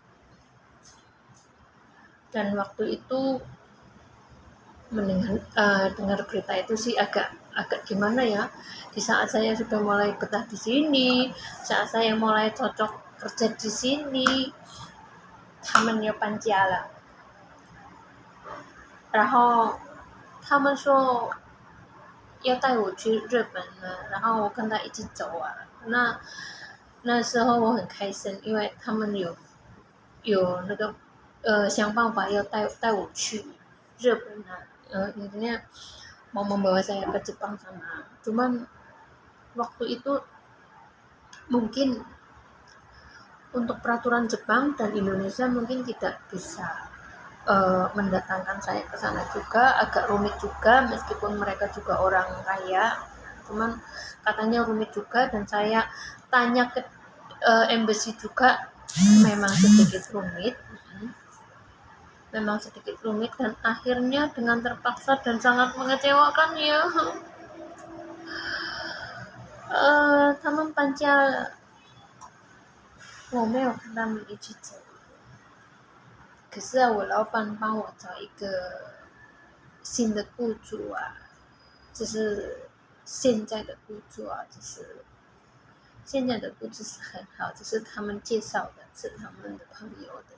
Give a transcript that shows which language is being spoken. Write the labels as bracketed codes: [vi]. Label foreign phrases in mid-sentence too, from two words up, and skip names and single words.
[id] Dan waktu itu dengar berita itu sih agak gimana ya. Di saat saya sudah mulai betah di sini, saat saya mulai cocok kerja di sini, [zh] 他们要搬家了，然后他们说要带我去日本了，然后我跟他一起走啊。那时候我很开心，因为他们有那个想办法要带我去日本啊， [id] intinya mau membawa saya ke Jepang sana. Cuman waktu itu mungkin untuk peraturan Jepang dan Indonesia mungkin tidak bisa mendatangkan saya ke sana juga, agak rumit juga, meskipun mereka juga orang kaya, cuman katanya rumit juga. Dan saya tanya ke embassy juga, memang sedikit rumit, dan akhirnya dengan terpaksa dan sangat mengecewakan ya, [zh] 他们搬家了，我没有跟他们一起走。可是啊，我老板帮我找一个新的雇主啊，就是现在的雇主啊，就是现在的雇主是很好，只是他们介绍的，是他们的朋友的。